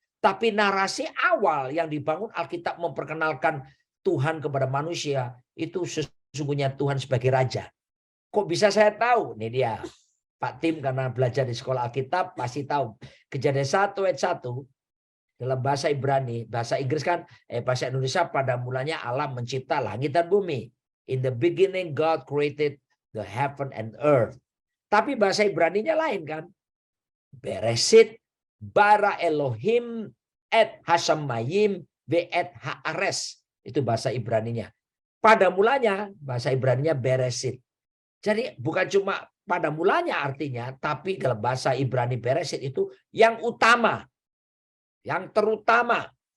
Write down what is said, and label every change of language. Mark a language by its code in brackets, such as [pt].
[id] Tapi narasi awal yang dibangun Alkitab memperkenalkan Tuhan kepada manusia itu sesungguhnya Tuhan sebagai raja. Kok bisa saya tahu? Ini dia. Pak Tim karena belajar di sekolah Alkitab pasti tahu. Kejadian 1 ayat 1 dalam bahasa Ibrani, bahasa Inggris kan, bahasa Indonesia pada mulanya Allah mencipta langit dan bumi. [en] In the beginning God created the heaven and earth. [id] Tapi bahasa Ibraninya lain kan. [he] Beresit bara Elohim et Hashamayim ve et haares. [id] Itu bahasa Ibraninya. Pada mulanya bahasa Ibraninya beresit. Jadi bukan cuma pada mulanya artinya, tapi dalam bahasa Ibrani beresit itu yang utama, yang terutama.